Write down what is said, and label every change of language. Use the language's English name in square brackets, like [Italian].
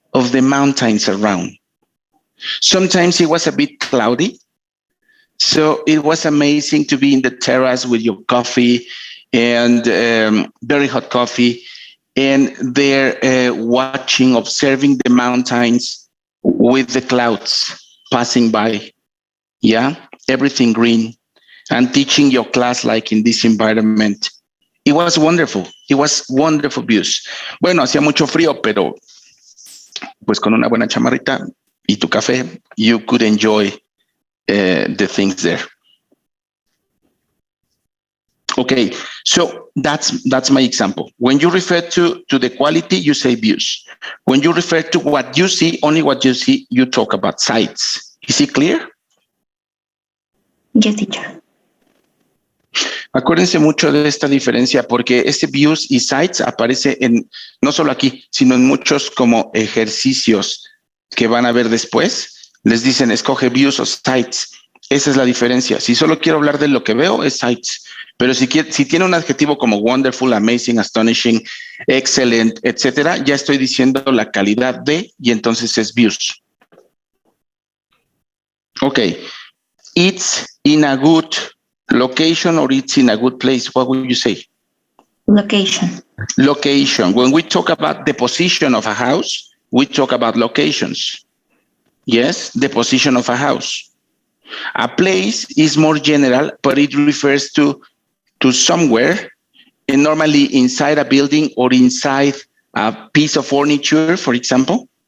[English] of the mountains around. Sometimes it was a bit cloudy, so it was amazing to be in the terrace with your coffee and very hot coffee, and there watching, observing the mountains with the clouds passing by. Yeah, everything green, and teaching your class like in this environment. It was wonderful. It was wonderful views. [Spanish] Bueno, hacía mucho frío, pero pues con una buena chamarrita y tu café, [English] you could enjoy the things there. Okay, so that's my example. When you refer to the quality, you say views. When you refer to what you see, only what you see, you talk about sites. Is it clear? Yes, teacher. [Spanish] Acuérdense mucho de esta diferencia porque este views y sites aparece en, no solo aquí, sino en muchos como ejercicios que van a ver después. Les dicen, escoge views o sites. Esa es la diferencia. Si solo quiero hablar de lo que veo, es sites. Pero si tiene un adjetivo como wonderful, amazing, astonishing, excellent, etcétera, ya estoy diciendo la calidad de, y entonces es views. [English] Okay. It's in a good location or it's in a good place. What would you say? Location. Location. When we talk about the position of a house, we talk about locations. Yes, the position of a house. A place is more general, but it refers to somewhere, and normally inside a building or inside a piece of furniture, for example.